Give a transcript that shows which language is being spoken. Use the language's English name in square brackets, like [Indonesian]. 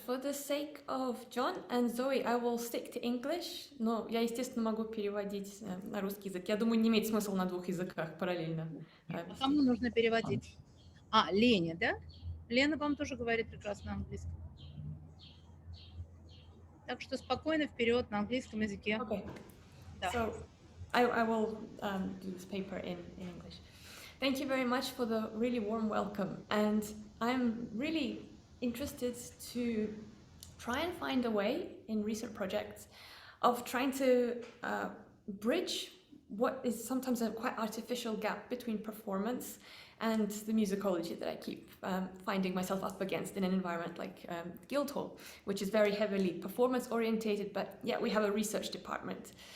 [English] For the sake of John and Zoe, I will stick to English. [Russian] Но я, естественно, могу переводить на русский язык. Я думаю, не имеет смысла на двух языках параллельно А вести. кому нужно переводить? Лене, да? Лена вам тоже говорит прекрасно английский. Так что спокойно вперед на английском языке. [English] Okay. [Russian] Да. [English] So I will do this paper in English. Thank you very much for the really warm welcome. And I'm really interested to try and find a way in recent projects of trying to bridge what is sometimes a quite artificial gap between performance and the musicology that I keep finding myself up against in an environment like Guildhall, which is very heavily performance orientated, but yet we have a research department.